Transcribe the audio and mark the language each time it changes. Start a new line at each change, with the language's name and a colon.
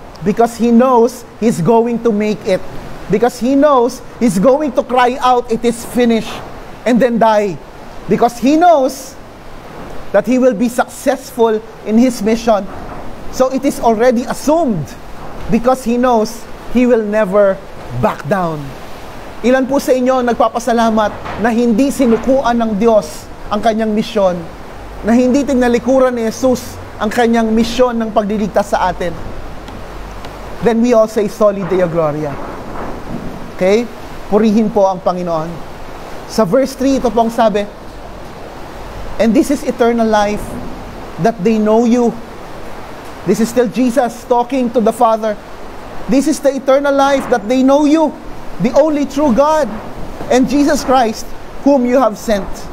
English: Because He knows He's going to make it. Because He knows He's going to cry out, it is finished, and then die. Because He knows that He will be successful in His mission. So it is already assumed because He knows He will never back down.
Filipino: Ilan po sa inyo nagpapasalamat na hindi sinukuan ng Diyos ang kanyang misyon, na hindi tinalikuran ni Jesus ang kanyang misyon ng pagliligtas sa atin?
English: Then we all say, Soli Deo Gloria. Okay?
Filipino: Purihin po ang Panginoon. Sa verse 3, ito pong sabi,
English: and this is eternal life, that they know you. This is still Jesus talking to the Father. This is the eternal life, that they know you, the only true God, and Jesus Christ, whom you have sent.